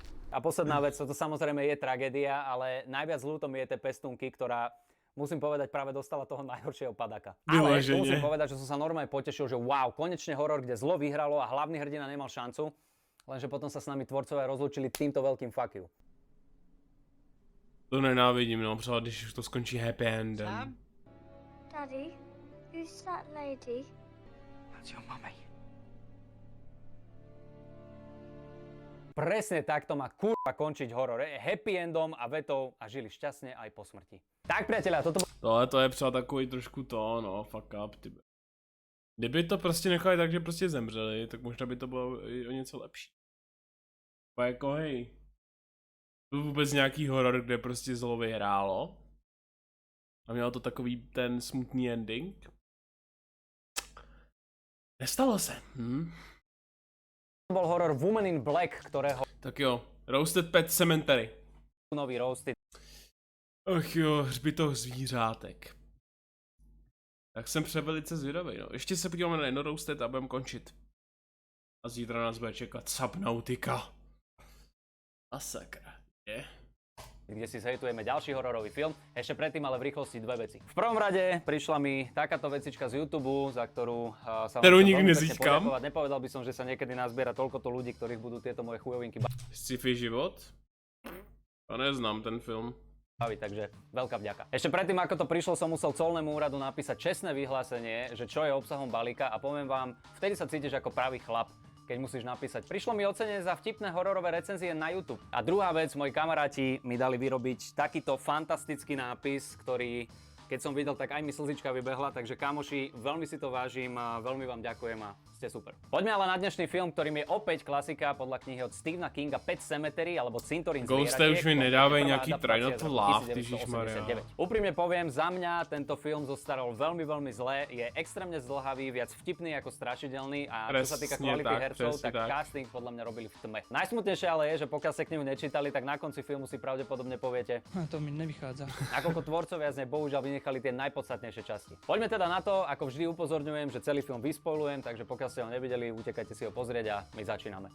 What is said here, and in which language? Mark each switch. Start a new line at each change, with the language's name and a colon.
Slovak: A posledná vec, toto samozrejme je tragédia, ale najviac ľúto mi je tej pestúnky, ktorá, musím povedať, práve dostala toho najhoršieho padáka. Ale musím povedať, že som sa normálne potešil, že wow, konečne horor, kde zlo vyhralo a hlavný hrdina nemal šancu, lenže potom sa s nami tvorcovia rozlúčili týmto veľkým
English: fuck you.
Czech: To nenávidím, no, třeba když to skončí happy endem.
English: Sam? Daddy, who's that lady? That's your mummy.
Slovak: Presne takto má kurva končiť horor. Happy endom a vetou a žili šťastne aj po smrti. Tak priatelia, toto...
Czech: Tohle to je třeba takový trošku to, no, fuck up, ty. Kdyby to prostě nechali tak, že prostě zemřeli, tak možná by to bylo i o něco lepší. A jako hej. Byl vůbec nějaký horor, kde prostě zlo vyhrálo. A mělo to takový ten smutný ending. Nestalo se,
Slovak: bol horor Woman in Black, ktorého...
Czech: Tak jo, Roasted Pet Cemetery. Nový Roasted. Ach jo, hřbitov zvířátek. Tak jsem převelice zvědavý, no. Ještě se podíváme na jedno Roasted a budeme končit. A zítra nás bude čekat Subnautica. A sakra, je.
Slovak: Kde si zhejtujeme ďalší hororový film. Ešte predtým ale v rýchlosti dve veci. V prvom rade prišla mi takáto vecička z YouTube, za ktorú sa vám nikdy nezískam. Nepovedal by som, že sa niekedy nazbiera toľkoto ľudí, ktorých budú tieto moje chujovinky Sci-fi život? Ja neznám ten film. baviť, takže veľká vďaka. Ešte predtým, ako to prišlo, som musel colnému úradu napísať čestné vyhlásenie, že čo je obsahom balíka a poviem vám, vtedy sa cítiš ako pravý chlap, keď musíš napísať. Prišlo mi ocenenie za vtipné hororové recenzie na YouTube. A druhá vec, moji kamaráti mi dali vyrobiť takýto fantastický nápis, ktorý, keď som videl, tak aj mi slzička vybehla, takže kamoši, veľmi si to vážim a veľmi vám ďakujem a ste ste super. Poďme ale na dnešný film, ktorým je opäť klasika podľa knihy od Stephena Kinga Pet Cemetery alebo Cintorín zvieratiek.
Czech: Ghoste už mi nedávají nejaký trailer to lav, ježišmarja.
Slovak: Úprimne poviem, za mňa tento film zostarol veľmi, veľmi zle. Je extrémne zdĺhavý, viac vtipný ako strašidelný a čo sa týka kvality hercov, tak casting podľa mňa robili v tme. Najsmutnejšie ale je, že pokiaľ sa k nemu nečítali, tak na konci filmu si pravdepodobne poviete: To mi nevychádza. Nakoľko tvorcovia z nej bohužiaľ vynechali tie najpodstatnejšie časti. Poďme teda na to, ako vždy upozorňujem, že celý film vyspoilujem, takže pokiaľ ste ho nevideli, utekajte si ho pozrieť a my začíname.